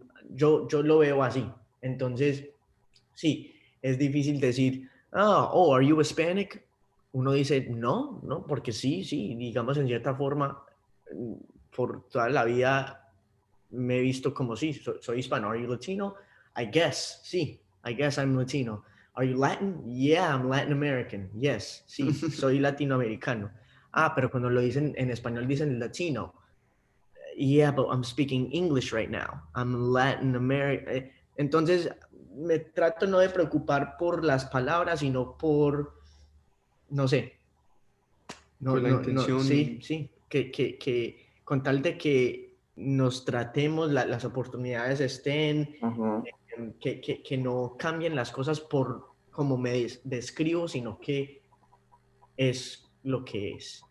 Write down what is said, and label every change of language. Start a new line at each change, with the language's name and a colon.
Spanish: Yo lo veo así. Entonces, sí, es difícil decir,
English: are you Hispanic?
Spanish: Uno dice, no, porque sí, digamos en cierta forma, por toda la vida me he visto como sí, soy hispano.
English: Are you Latino? I guess, sí, I guess I'm Latino. Are you Latin? Yeah, I'm Latin American.
Spanish: Yes, sí, soy latinoamericano. Pero cuando lo dicen en español dicen latino.
English: Yeah, but I'm speaking English right now. I'm Latin American.
Spanish: Entonces, me trato no de preocupar por las palabras, sino por, no sé. Por la intención. Sí, que con tal de que nos tratemos, las oportunidades estén, que no cambien las cosas por como me describo, sino que es lo que es.